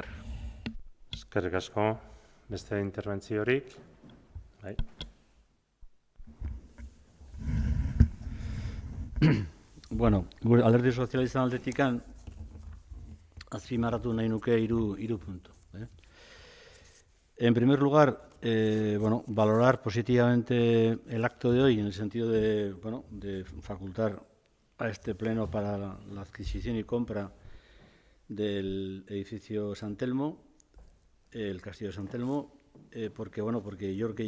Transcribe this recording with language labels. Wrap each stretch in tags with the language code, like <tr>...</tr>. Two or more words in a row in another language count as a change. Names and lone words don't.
<eu>Eskerrik asko, beste interbentziorik. Bai. Bueno, gure alderdi sozialistan aldetikan azpimarratu nahi nuke hiru puntu.</eu> <es>En primer lugar, valorar positivamente el acto de hoy en el sentido de facultar a este pleno para la adquisición y compra del edificio San Telmo, el Castillo de San Telmo, porque yo creo que</es>